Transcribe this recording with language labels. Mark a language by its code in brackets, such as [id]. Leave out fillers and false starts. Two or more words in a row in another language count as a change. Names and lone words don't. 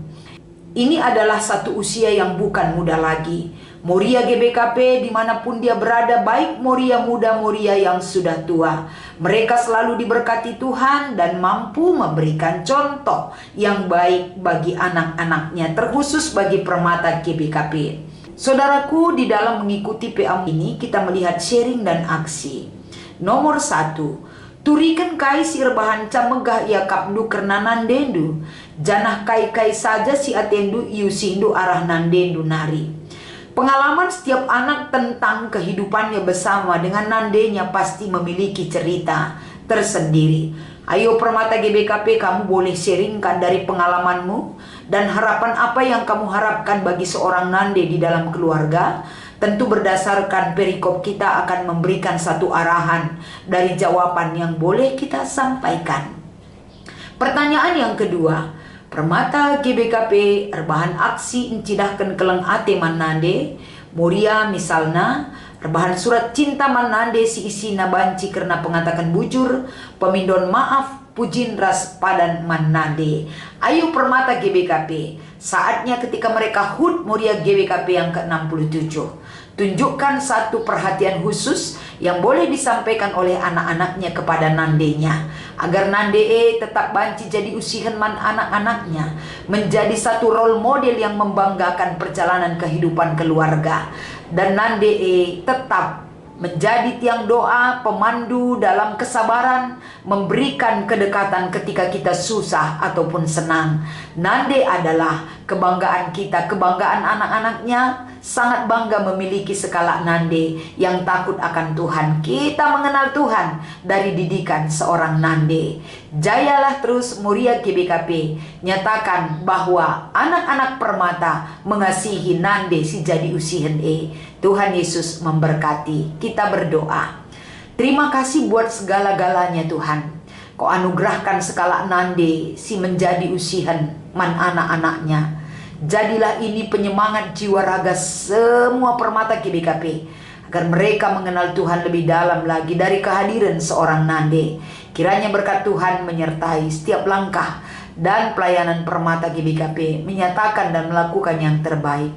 [id] Ini adalah satu usia yang bukan muda lagi. Moria GBKP dimanapun dia berada, baik Moria muda, Moria yang sudah tua, mereka selalu diberkati Tuhan dan mampu memberikan contoh yang baik bagi anak-anaknya, terkhusus bagi permata GBKP. Saudaraku, di dalam mengikuti PA ini kita melihat sharing dan aksi. Nomor 1, [btx] turikan kai si rebahan camegah ia kapdu kerna nandendu, janah kai-kai saja si atendu iu sindu arah nandendu nari. [id] Pengalaman setiap anak tentang kehidupannya bersama dengan nandenya pasti memiliki cerita tersendiri. Ayo permata GBKP, kamu boleh sharingkan dari pengalamanmu dan harapan apa yang kamu harapkan bagi seorang nande di dalam keluarga. Tentu berdasarkan perikop kita akan memberikan satu arahan dari jawaban yang boleh kita sampaikan. Pertanyaan yang kedua, [btx] permata GBKP rebahan aksi encidahkan keleng ate manande, Moria misalna rebahan [id] surat cinta [btx] manande si isi nabanci karena pengatakan bujur, pemindon maaf, pujin ras padan manande. [id] Ayo permata GBKP, saatnya ketika mereka HUT Moria GBKP yang ke-67. Tunjukkan satu perhatian khusus yang boleh disampaikan oleh anak-anaknya kepada nandenya, agar nande tetap [btx] banci jadi usihan man anak-anaknya, [id] menjadi satu [en] role model [id] yang membanggakan perjalanan kehidupan keluarga, dan nande tetap menjadi tiang doa, pemandu dalam kesabaran, memberikan kedekatan ketika kita susah ataupun senang. Nande adalah kebanggaan kita, kebanggaan anak-anaknya. Sangat bangga memiliki sekala nande yang takut akan Tuhan. Kita mengenal Tuhan dari didikan seorang nande. Jayalah terus Moria GBKP. Nyatakan bahwa anak-anak permata mengasihi nande [btx] si jadi usihen [id] Tuhan Yesus memberkati. Kita berdoa. Terima kasih buat segala-galanya Tuhan. Kau anugerahkan sekala nande si menjadi [btx] usihan man [id] anak-anaknya. Jadilah ini penyemangat jiwa raga semua permata GBKP, agar mereka mengenal Tuhan lebih dalam lagi dari kehadiran seorang nande. Kiranya berkat Tuhan menyertai setiap langkah dan pelayanan permata GBKP, menyatakan dan melakukan yang terbaik.